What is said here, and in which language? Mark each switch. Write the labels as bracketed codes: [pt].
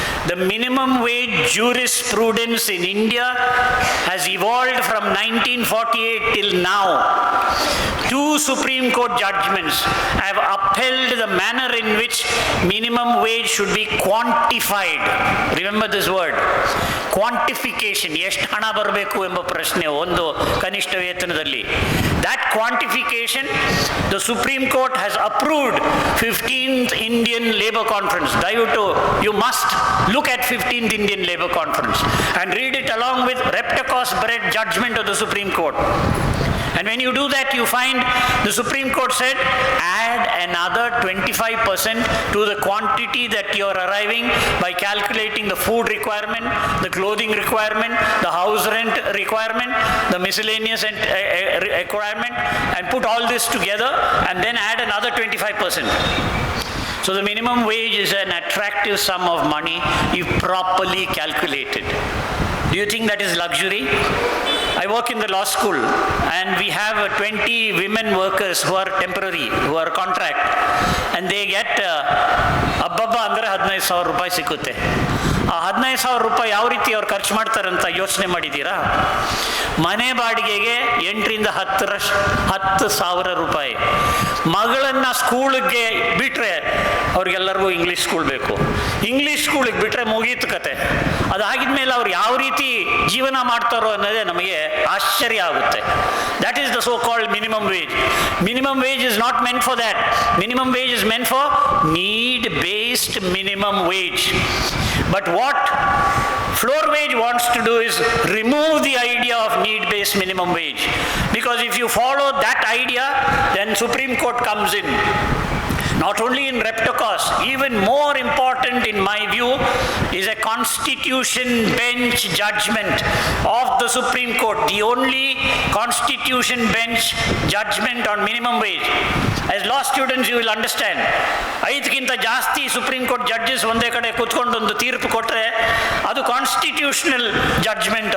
[en] The minimum wage jurisprudence in India has evolved from 1948 till now. 2 Supreme Court judgments have upheld the manner in which minimum wage should be quantified. Remember this word, quantification. [kn] ಎಷ್ಟು ಹಣ ಬರಬೇಕು ಎಂಬ ಪ್ರಶ್ನೆ ಒಂದು ಕನಿಷ್ಠ ವೇತನದಲ್ಲಿ. [en] That quantification, the Supreme Court has approved 15th Indian Labour Conference. You must look at 15th Indian Labour Conference and read it along with Reptacos Bread judgment of the Supreme Court. And when you do that, you find the Supreme Court said, add another 25% to the quantity that you are arriving by calculating the food requirement, the clothing requirement, the house rent requirement, the miscellaneous requirement, and put all this together and then add another 25%. So the minimum wage is an attractive sum of money if properly calculated. Do you think that is luxury? I work in the law school, and we have 20 women workers who are temporary, who are contract, and they get [kn] ಅಬ್ಬಬ್ಬ ಅಂದರೆ 15,000 ರೂಪಾಯಿ ಸಿಕ್ಕುತ್ತೆ. ಆ 15,000 ರೂಪಾಯಿ ಯಾವ ರೀತಿ ಅವ್ರು ಖರ್ಚು ಮಾಡ್ತಾರಂತ ಯೋಚನೆ ಮಾಡಿದ್ದೀರಾ? ಮನೆ ಬಾಡಿಗೆಗೆ 8ರಿಂದ 10,000 ರೂಪಾಯಿ. ಮಗಳನ್ನು ಸ್ಕೂಲಿಗೆ ಬಿಟ್ಟರೆ ಅವ್ರಿಗೆಲ್ಲರಿಗೂ ಇಂಗ್ಲೀಷ್ ಸ್ಕೂಲ್ ಬೇಕು. ಇಂಗ್ಲೀಷ್ ಸ್ಕೂಲಿಗೆ ಬಿಟ್ಟರೆ ಮುಗೀತು ಕತೆ. ಅದಾಗಿದ ಮೇಲೆ ಅವ್ರು ಯಾವ ರೀತಿ ಜೀವನ ಮಾಡ್ತಾರೋ ಅನ್ನೋದೇ ನಮಗೆ ಆಶ್ಚರ್ಯ ಆಗುತ್ತೆ. [en] That is the so-called minimum wage. Minimum wage is not meant for that. Minimum wage is meant for need-based minimum wage. But what floor wage wants to do is remove the idea of need-based minimum wage. Because if you follow that idea, then Supreme Court comes in. Not only in Reptacos, even more important in my view is a constitution bench judgment of the Supreme Court, the only constitution bench judgment on minimum wage. As law students you will understand, [kn] 5ಗಿಂತ ಜಾಸ್ತಿ supreme court judges ಒಂದೇ ಕಡೆ ಕೂತ್ಕೊಂಡು ಒಂದು ತೀರ್ಪು ಕೊಟ್ಟರೆ ಅದು constitutional judgment.